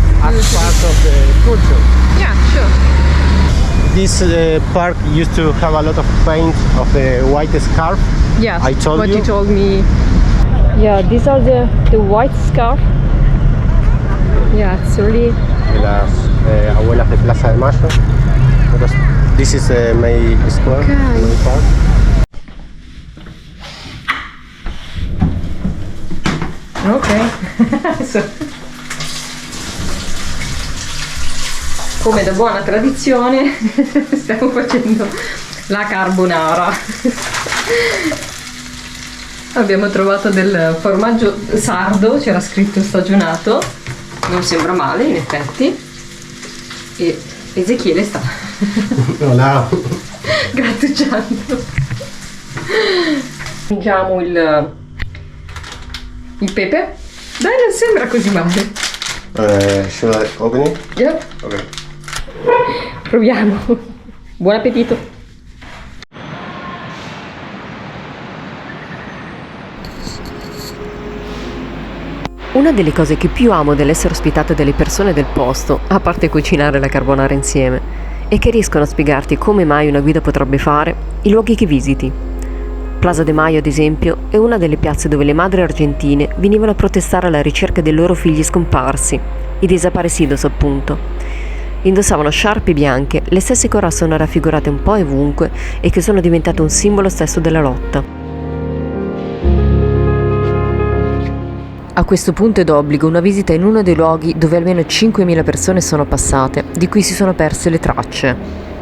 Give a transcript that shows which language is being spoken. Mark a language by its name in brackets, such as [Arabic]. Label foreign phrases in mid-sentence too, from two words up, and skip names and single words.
[English] as part of the culture. Yeah, sure. This park used to have a lot of paint of the white scarf. Yes. I told what you. you told me. Yeah, these are the white scarf. Yeah, it's really. [Spanish] De las abuelas de Plaza de Mayo. [English] But this is May Square, Okay. May Park. Ok. [Italian] Come da buona tradizione stiamo facendo la carbonara. Abbiamo trovato del formaggio sardo, c'era scritto stagionato, non sembra male in effetti, e Ezechiele sta Hola. grattugiando. Aggiungiamo il pepe. Dai, non sembra così male. [English] Should I open it? Yeah. Okay. [Italian] Proviamo. Buon appetito. Una delle cose che più amo dell'essere ospitato dalle persone del posto, a parte cucinare la carbonara insieme, è che riescono a spiegarti come mai una guida potrebbe fare i luoghi che visiti. Plaza de Mayo, ad esempio, è una delle piazze dove le madri argentine venivano a protestare alla ricerca dei loro figli scomparsi, i desaparecidos appunto. Indossavano sciarpe bianche, le stesse che ora sono raffigurate un po' ovunque e che sono diventate un simbolo stesso della lotta. A questo punto è d'obbligo una visita in uno dei luoghi dove almeno 5.000 persone sono passate, di cui si sono perse le tracce.